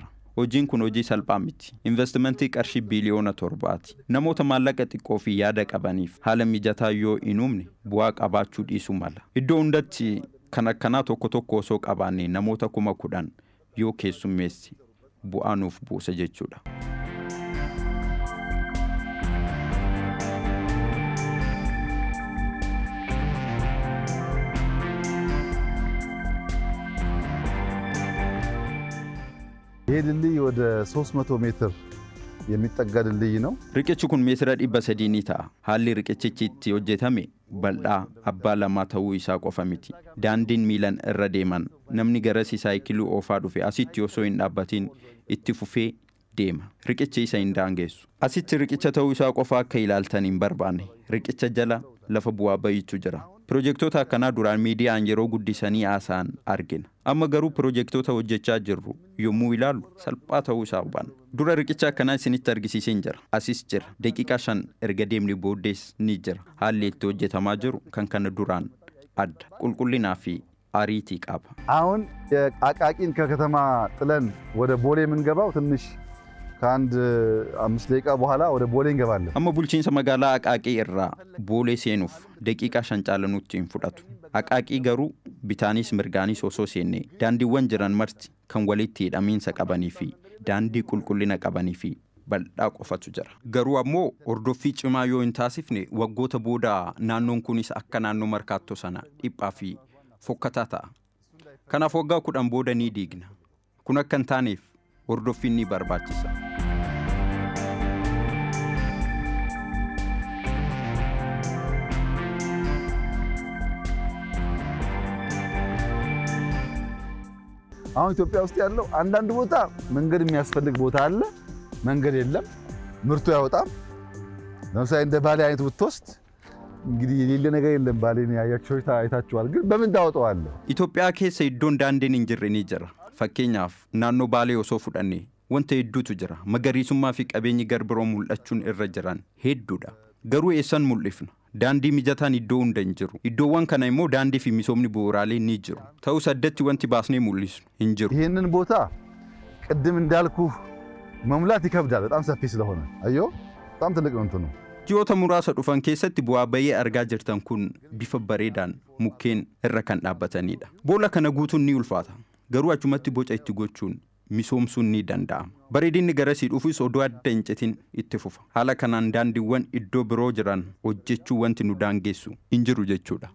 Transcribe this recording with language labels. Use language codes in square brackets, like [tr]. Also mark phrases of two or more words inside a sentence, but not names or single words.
[om] Hojiin kun hojii salphaa miti. Investimentii qarshii biliyoona 7ti. Namoota maallaqa xiqqoo fi yaada qabaniif haala mijataa yoo hin uumne bu'aa qabaachuu dhiisuu mala. Iddoo hundatti kan akkanaa tokko tokko osoo qabaanne namoota 10,000 yoo keessummeessi bu'aa nuuf buusa jechuudha. [am] ይሄ ድልድይ ወደ 300 ሜትር የሚጠጋ ድልድይ ነው። [om] Riqichi kun meetira 300 ni ta'a. Haalli riqichichi itti hojjetame bal'aa abbaa lamaa ta'uu isaa qofa miti. Daandiin miilan irra deeman namni garasi saayikilii oofaa dhufe asitti osoo hin dhaabbatiin itti fufee deema. Riqichi isa hin daangessu. Asitti riqicha ta'uu isaa qofa akka ilaaltan hin barbaanne. Riqicha jala lafa bu'aa bayiitu jira. Pirojektoota akkanaa duraan miidiyaan yeroo guddisanii haasa'an argina. Amma garuu pirojektoota hojjechaa jirru yommuu ilaallu salphaa ta'uu isaa hubanna. Dura riqicha akkanaa isinitti argisiiseen jira. Asis jira. Daqiiqaa 5 erga deemne booddees ni jira. Haalli itti hojjetamaa jiru kan kana duraan adda. Qulqullinaa fi ariitii qaba. [am] አሁን የአቃቂን ከከተማ ጥለን ወደ ቦሌ የምንገባው ትንሽ ከአንድ 5 ደቂቃ በኋላ ወደ ቦሌ እንገባለን። [om] Amma bulchiinsa magaalaa Aqaaqii irraa Boolee seenuuf daqiiqaa 5 caalanutti hin fudhatu. Aqaaqii garuu bitaanis mirgaanis osoo seenne daandiiwwan jiran marti kan walitti hidhamiinsa qabanii fi daandii qulqullina qabanii fi bal'aa qofatu jira. Garuu ammoo hordoffii cimaa yoo hin taasifne waggoota booda naannoon kunis akka naannoo markaattoo sana dhiphaa fi fokkataa ta'a. Kanaaf waggaa 10 booda ni diigna. Kun akka hin taaneef hordoffiin ni barbaachisa. [am] አሁን ኢትዮጵያ ውስጥ ያለው አንዳንድ ቦታ መንገድ የሚያስፈልግ ቦታ አለ፣ መንገድ የለም፣ ምርቱ ያወጣም። ለምሳሌ እንደ ባሌ አይነት ብትወስድ እንግዲህ የሌለ ነገር የለም። ባሌን ያያችሁ አይታችኋል። ግን በምን ታወጣዋለህ? [om] Itoophiyaa keessa iddoon daandiin hin jirre ni jira. Fakkeenyaaf naannoo Baalee osoo fudhanne wanta hedduutu jira. Magariisummaa fi qabeenyi garbiroo mul'achuun irra jiran hedduudha. Garuu eessan mul'ifna? Daandii mijataan iddoo hunda hin jiru. Iddoowwan kana immoo daandii fi misoomni bu'uuraalee ni jiru. Ta'us addatti wanti baasnee mul'isnu hin jiru. [am] ይሄንን ቦታ ቅድም እንዳልኩ መሙላት ይከብዳል፣ በጣም ሰፊ ስለሆነ። አዮ በጣም ትልቅ ነው እንትኑ። [om] Ji'oota muraasa dhufan keessatti bu'aa bayii argaa jirtan kun bifa bareedaan mukkeen irra kan dhaabbatanidha. Boolla kana guutuun ni ulfaata. Garuu achumatti boca itti gochuun misoomsuun ni danda'ama. Bareedinni garasii dhufus odoo adda hin citin itti fufa. Haala kanaan daandiiwwan iddoo biroo jiran hojjechuu wanti nu daangessu hin jiru jechuudha.